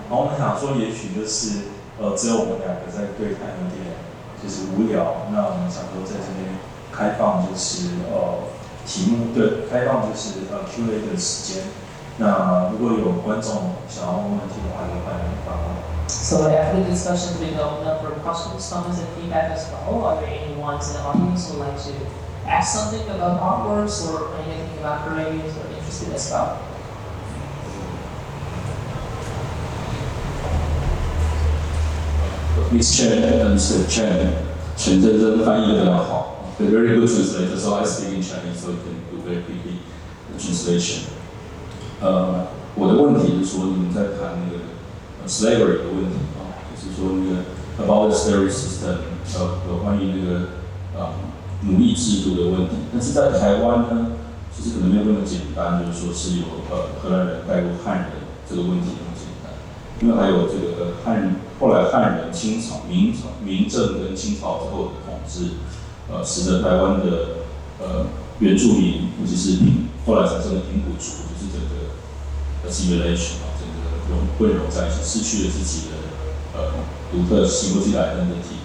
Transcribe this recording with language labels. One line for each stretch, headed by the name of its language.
Chinese: 然后我们想说，也许就是只有我们两个在对谈有点就是无聊，那我们想说在这边开放就是题目对，开放就是 Q&A 的时间。那如果有观众想要问问题的话，就欢迎发问。
English: So after the discussion, we open up for questions, comments, and feedback as well. Are there anyone in the audience who would like to ask something about artworks or anything about Caribbeans or interested as well? Mr.
Chinese: Chen, 全真真翻译得非常好 ，
English: a very good translator. So I speak in Chinese, so you can do very quickly the translation.
Chinese: 我的问题是说，你们在谈那个slavery 的问题就是说那个
English: about the slavery system，
Chinese: 有关于那个奴役制度的问题。但是在台湾呢，其实可能没有那么简单，就是说是有荷兰人带过汉人这个问题那么简单，因为还有这个后来汉人、清朝、明政跟清朝之后的统治，使得台湾的原住民，尤其是后来产生的平埔族，就是整个 assimilation 整个混融在一起，失去了自己的独特西国际来的体。